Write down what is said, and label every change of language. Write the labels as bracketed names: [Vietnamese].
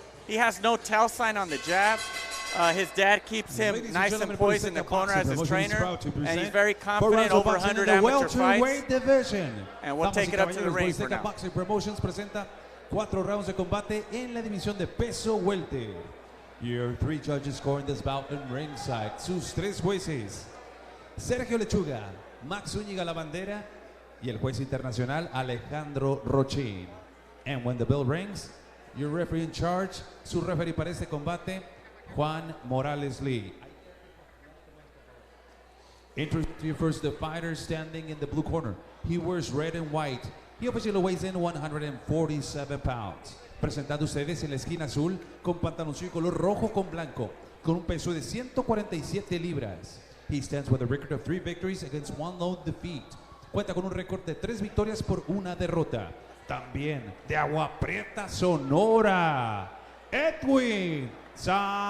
[English] He has no tell sign on the jab. His dad keeps him nice and poised in the corner as his trainer, and he's very confident, over 100 amateur fights. And we'll take it up to the ring for now. [Spanish] Boxing Promotions presenta 4 rounds de combate en la división de peso welter. [English] Your 3 judges scoring this bout in ringside. [Spanish] Sus 3 jueces: Sergio Lechuga, Max Zúñiga La Bandera y el juez internacional Alejandro Rochin. [English] And when the bell rings, your referee in charge, [Spanish] su referee para este combate, [English] Juan Morales Lee. Introduce you first the fighter standing in the blue corner. He wears red and white. He officially weighs in 147 pounds. [Spanish] Presentando ustedes en la esquina azul con pantaloncillo color rojo con blanco, con un peso de 147 libras. [English] He stands with a record of 3 victories against 1 lone defeat. [Spanish] Cuenta con un récord de 3 victorias por 1 derrota. También de Agua Prieta, Sonora, Edwin Salcido.